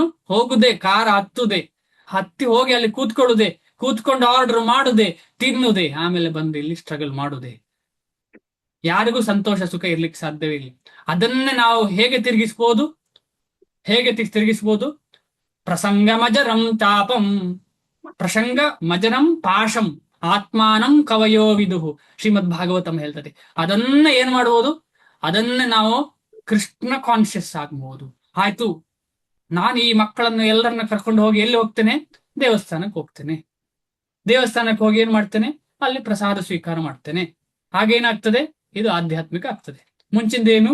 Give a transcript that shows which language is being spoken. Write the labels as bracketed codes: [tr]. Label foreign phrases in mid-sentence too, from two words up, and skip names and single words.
[kn] ಹೋಗುದೇ, ಕಾರ ಹತ್ತಿ ಹೋಗಿ ಅಲ್ಲಿ ಕೂತ್ಕೊಂಡು ಆರ್ಡರ್ ಮಾಡುದೇ, ತಿನ್ನುದೇ, ಆಮೇಲೆ ಬಂದು ಇಲ್ಲಿ ಸ್ಟ್ರಗಲ್ ಮಾಡುದೇ. ಯಾರಿಗೂ ಸಂತೋಷ ಸುಖ ಇರ್ಲಿಕ್ಕೆ ಸಾಧ್ಯವಿಲ್ಲ. ಅದನ್ನೇ ನಾವು ಹೇಗೆ ತಿರುಗಿಸ್ಬೋದು? [sa] ಪ್ರಸಂಗ ಮಜರಂ ತಾಪಂ ಪ್ರಸಂಗ ಮಜರಂ ಪಾಶಂ ಆತ್ಮಾನಂ ಕವಯೋ ವಿದುಹು [kn] ಶ್ರೀಮದ್ ಭಾಗವತಂ ಹೇಳ್ತದೆ. ಅದನ್ನ ಏನ್ ಮಾಡ್ಬೋದು? ಅದನ್ನ ನಾವು ಕೃಷ್ಣ ಕಾನ್ಶಿಯಸ್ ಆಗ್ಬಹುದು. ಆಯ್ತು, ನಾನು ಈ ಮಕ್ಕಳನ್ನು ಎಲ್ಲರನ್ನ ಕರ್ಕೊಂಡು ಹೋಗಿ ಎಲ್ಲಿ ಹೋಗ್ತೇನೆ? ದೇವಸ್ಥಾನಕ್ಕೆ ಹೋಗ್ತೇನೆ. ದೇವಸ್ಥಾನಕ್ಕೆ ಹೋಗಿ ಏನ್ ಮಾಡ್ತೇನೆ? ಅಲ್ಲಿ ಪ್ರಸಾದ ಸ್ವೀಕಾರ ಮಾಡ್ತೇನೆ. ಹಾಗೇನಾಗ್ತದೆ? ಇದು ಆಧ್ಯಾತ್ಮಿಕ ಆಗ್ತದೆ. ಮುಂಚಿಂದೇನು?